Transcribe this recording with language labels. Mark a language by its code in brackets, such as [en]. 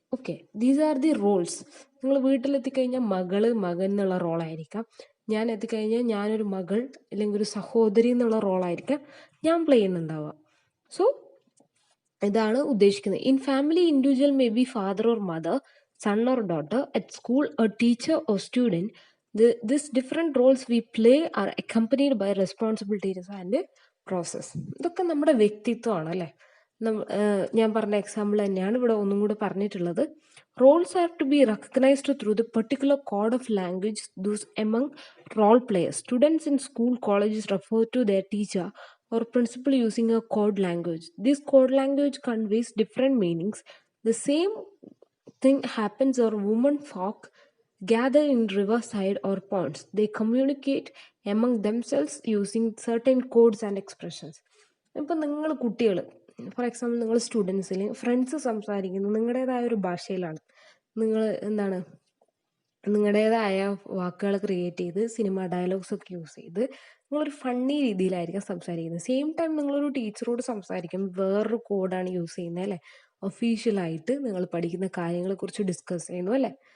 [ml] Okay, [en] These are the roles. [ml] നിങ്ങൾ വീട്ടിലെത്തിക്കഴിഞ്ഞാൽ മകൻ എന്നുള്ള റോളായിരിക്കാം, ഞാൻ എത്തിക്കഴിഞ്ഞാൽ ഞാനൊരു മകൾ അല്ലെങ്കിൽ ഒരു സഹോദരി എന്നുള്ള റോളായിരിക്കാം ഞാൻ പ്ലേ ചെയ്യുന്നുണ്ടാവുക. സോ ഇതാണ് ഉദ്ദേശിക്കുന്നത്. [en] In family individual may be father or mother, son or daughter, at school a teacher or student. These different roles we play are accompanied by responsibilities and process. [ml] ഇതൊക്കെ നമ്മുടെ വ്യക്തിത്വമാണ് അല്ലേ. ഞാൻ പറഞ്ഞ എക്സാമ്പിൾ തന്നെയാണ് ഇവിടെ ഒന്നും കൂടെ പറഞ്ഞിട്ടുള്ളത്. [en] Roles have to be recognised through the particular code of language those among role players. Students in school colleges refer to their teacher or principal using a code language. This code language conveys different meanings. The same thing happens or women folk gather in riverside or ponds. They communicate among themselves using certain codes and expressions. [ml] ഇപ്പം നിങ്ങൾ കുട്ടികൾ, for example നിങ്ങൾ സ്റ്റുഡൻസിൽ friends സംസാരിക്കുന്നത് നിങ്ങളുടേതായ ഒരു ഭാഷയിലാണ്. നിങ്ങൾ എന്താണ് നിങ്ങളുടേതായ വാക്കുകൾ ക്രിയേറ്റ് ചെയ്ത് സിനിമ ഡയലോഗ്സ് ഒക്കെ യൂസ് ചെയ്ത് നിങ്ങളൊരു ഫണ്ണി രീതിയിലായിരിക്കും സംസാരിക്കുന്നത്. സെയിം ടൈം നിങ്ങളൊരു ടീച്ചറോട് സംസാരിക്കും വേറൊരു കോഡാണ് യൂസ് ചെയ്യുന്നത് അല്ലേ, ഒഫീഷ്യലായിട്ട് നിങ്ങൾ പഠിക്കുന്ന കാര്യങ്ങളെക്കുറിച്ച് ഡിസ്കസ് ചെയ്യുന്നു അല്ലേ.